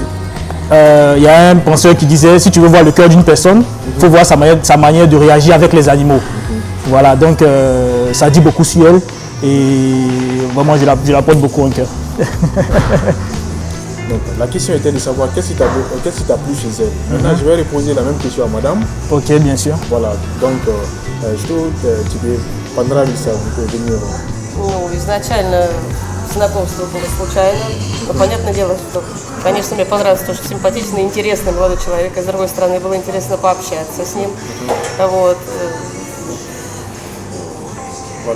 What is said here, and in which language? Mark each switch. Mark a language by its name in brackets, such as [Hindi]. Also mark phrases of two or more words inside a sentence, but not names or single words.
[French] Il y a un penseur qui disait, si tu veux voir le cœur d'une personne, il faut voir sa manière de réagir avec les animaux. Voilà, donc ça dit beaucoup sur elle et vraiment je la porte beaucoup en cœur. Donc, la question était de savoir qu'est-ce qui t'a plu chez elle. Maintenant, je vais reposer la même question à madame. Ok, bien sûr. Voilà, donc, [Russian] что тебе понравилось в Эмиру? Ну, изначально знакомство было случайно. Но понятное дело, что, конечно, мне понравилось то, что симпатичный, интересный молодой человек. А с другой стороны, было интересно пообщаться с ним. Вот. [French] Voilà.